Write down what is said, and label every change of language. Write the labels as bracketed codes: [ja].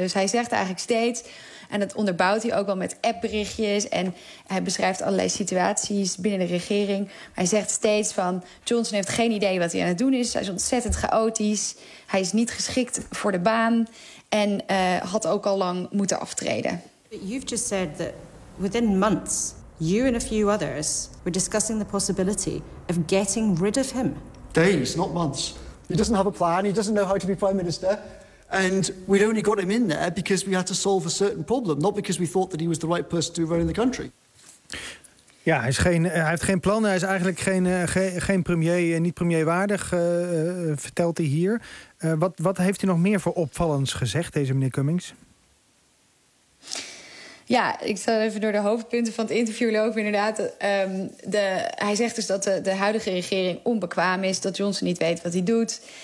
[nl] Dus hij zegt eigenlijk steeds, en dat onderbouwt hij ook wel met appberichtjes, en hij beschrijft allerlei situaties binnen de regering. Hij zegt steeds van, Johnson heeft geen idee wat hij aan het doen is. Hij is ontzettend chaotisch. Hij is niet geschikt voor de baan. En had ook al lang moeten aftreden. [en] You've just said that within months, you and a few others were discussing the possibility of getting rid of him. Days, not months. He doesn't have a plan. He doesn't know how to be prime minister. And we'd only got him in there because we had to solve a certain problem, not because we thought that he was the right person to run the country. [nl] Ja, hij heeft geen plan. Hij is eigenlijk geen premier, niet premierwaardig, vertelt hij hier. Wat heeft hij nog meer voor opvallends gezegd, deze meneer Cummings? Ja, ik zal even door de hoofdpunten van het interview lopen. Inderdaad, hij zegt dus dat de huidige regering onbekwaam is, dat Johnson niet weet wat hij doet.